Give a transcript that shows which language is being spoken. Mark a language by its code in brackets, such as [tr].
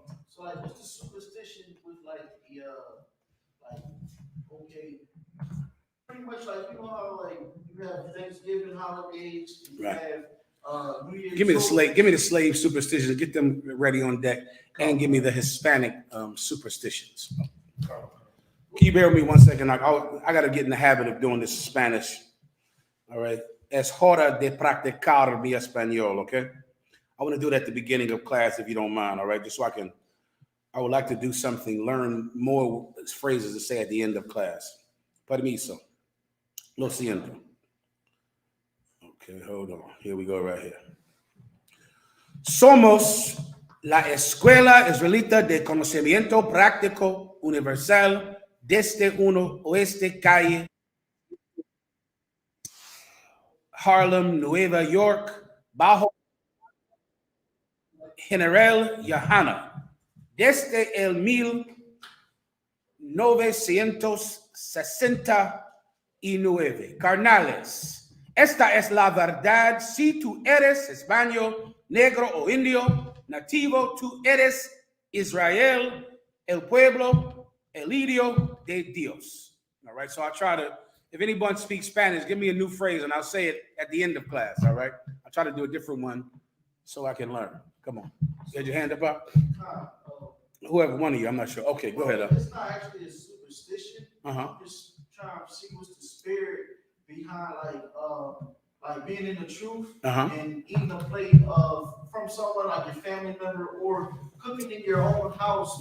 [en] So like, what's the superstition with like the okay, pretty much like you know how like you have Thanksgiving holidays, and you Right. have New Year's Give me the Eve. slave. Give me the slave superstitions. Get them ready on deck, and give me the Hispanic superstitions. Can you bear with me 1 second? I got to get in the habit of doing this in Spanish. All right. [es] Es hora de practicar mi español. [en] Okay. I want to do it at the beginning of class, if you don't mind. All right, just so I would like to do something, learn more phrases to say at the end of class. [es] Permiso. Lo siento. [en] Okay, hold on. Here we go right here. [es] Somos la Escuela Israelita de Conocimiento Práctico Universal desde Oeste Calle, Harlem, Nueva York, bajo General Yohana. Desde el 1969. Carnales, esta es la verdad. Si tú eres español, negro o indio, nativo, tú eres Israel, el pueblo, el hijo de Dios. [en] All right, so I'll try to, if anyone speaks Spanish, give me a new phrase and I'll say it at the end of class, all right? I'll try to do a different one so I can learn. Come on. You had your hand up? Whoever, one of you, I'm not sure. Okay, go ahead. It's not actually a superstition. Uh-huh. I'm just trying to see what's the spirit behind like being in the truth and eating a plate from someone like your family member or cooking in your own house.